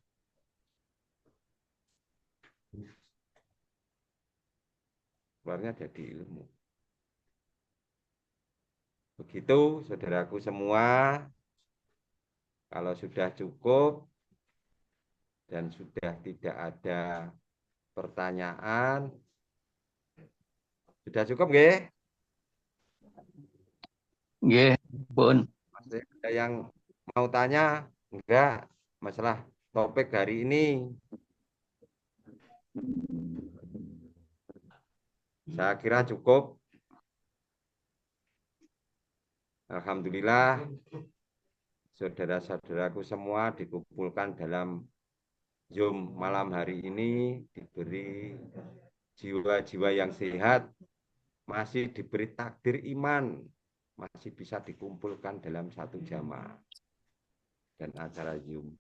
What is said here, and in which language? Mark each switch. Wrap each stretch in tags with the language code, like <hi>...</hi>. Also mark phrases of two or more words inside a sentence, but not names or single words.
<id>Keluarnya jadi ilmu. Begitu saudaraku semua. Kalau sudah cukup dan sudah tidak ada pertanyaan, sudah cukup nggih? Nggih, Bun. Masih ada yang mau tanya? Enggak, masalah topik hari ini. Saya kira cukup. Alhamdulillah, saudara-saudaraku semua dikumpulkan dalam Zoom malam hari ini, diberi jiwa-jiwa yang sehat, masih diberi takdir iman, masih bisa dikumpulkan dalam satu jamaah dan acara Zoom.</id>